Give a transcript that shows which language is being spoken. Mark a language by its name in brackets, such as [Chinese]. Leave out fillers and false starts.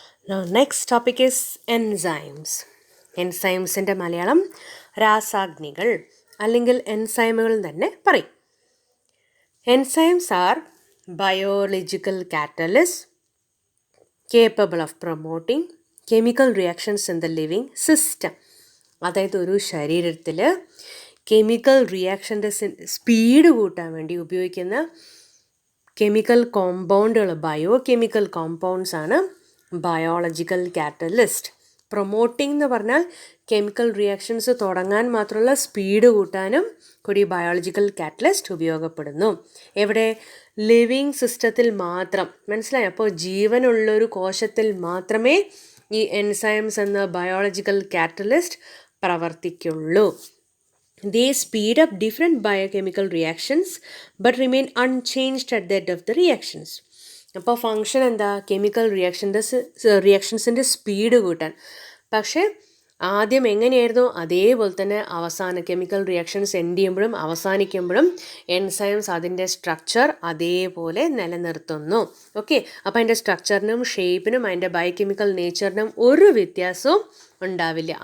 [English] Now, next topic is enzymes. [Malayalam] എൻസൈംസിൻ്റെ Malayalam രാസാഗ്നികൾ അല്ലെങ്കിൽ എൻസൈമുകൾ തന്നെ പറയും. [English] Enzymes are biological catalyst capable of promoting chemical reactions in the living system. [Malayalam] അതായത് ഒരു ശരീരത്തിൽ കെമിക്കൽ റിയാക്ഷൻ്റെ സ്പീഡ് കൂട്ടാൻ വേണ്ടി ഉപയോഗിക്കുന്ന കെമിക്കൽ കോമ്പൗണ്ടുകൾ, ബയോ കെമിക്കൽ കോമ്പൗണ്ട്സ് ആണ് ബയോളജിക്കൽ കാറ്റലിസ്റ്റ്. പ്രൊമോട്ടിംഗ് എന്ന് പറഞ്ഞാൽ കെമിക്കൽ റിയാക്ഷൻസ് തുടങ്ങാൻ മാത്രമുള്ള സ്പീഡ് കൂട്ടാനും കൂടി ബയോളജിക്കൽ കാറ്റലിസ്റ്റ് ഉപയോഗപ്പെടുന്നു. എവിടെ? ലിവിങ് സിസ്റ്റത്തിൽ മാത്രം. മനസ്സിലായി? അപ്പോൾ ജീവനുള്ളൊരു കോശത്തിൽ മാത്രമേ ഈ എൻസൈംസ് എന്ന biological catalyst പ്രവർത്തിക്കുള്ളൂ. [English] They speed up different biochemical reactions but remain unchanged at the end of the reactions. [Malayalam] അപ്പോൾ ഫങ്ഷൻ എന്താ? കെമിക്കൽ റിയാക്ഷൻസിൻ്റെ സ്പീഡ് കൂട്ടാൻ. പക്ഷേ ആദ്യം എങ്ങനെയായിരുന്നു അതേപോലെ തന്നെ അവസാനം കെമിക്കൽ റിയാക്ഷൻസ് എൻഡ് ചെയ്യുമ്പോഴും അവസാനിക്കുമ്പോഴും എൻസൈംസ് അതിൻ്റെ സ്ട്രക്ചർ അതേപോലെ നിലനിർത്തുന്നു. ഓക്കെ, അപ്പോൾ അതിൻ്റെ സ്ട്രക്ചറിനും ഷേപ്പിനും അതിൻ്റെ ബയോകെമിക്കൽ നേച്ചറിനും ഒരു വ്യത്യാസവും ഉണ്ടാവില്ല.